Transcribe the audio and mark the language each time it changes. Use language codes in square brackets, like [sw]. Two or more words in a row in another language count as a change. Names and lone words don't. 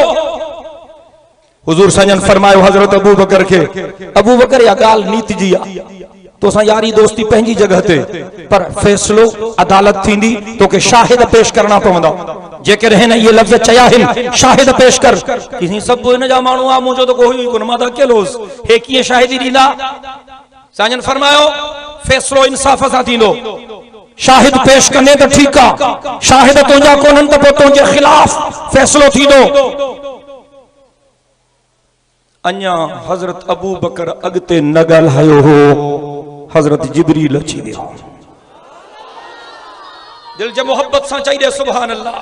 [sd] हुज़ूर साईं फरमायो हज़रत अबू बकर खे, अबू बकर या ॻाल्हि नीति जी आहे, तोसां यारी दोस्ती पंहिंजी जगह ते, पर फ़ैसिलो अदालत थींदी, तोखे शाहिद पेश करणा पवंदा। जेकॾहिं हिन इहे लफ़्ज़ चया आहिनि शाहिद पेश कर, कि सभु हिन जा माण्हू आहे, मुंहिंजो त कोई कोन, मां त अकेलो हुउसि, हे कीअं शाहिदी ॾींदा? साईं फरमायो फ़ैसिलो इंसाफ़ सां थींदो, शाहिद पेश कने तो ठीक आ, शाहिद तुंहिंजा कोन्हनि त पोइ तुंहिंजे ख़िलाफ़ फ़ैसिलो थींदो। अञा हज़रत अबू बकर अॻिते न ॻाल्हायो हो, हज़रत जिब्रील अची वियो, दिल जे मोहब्बत सां चई दे [ar] سبحان الله.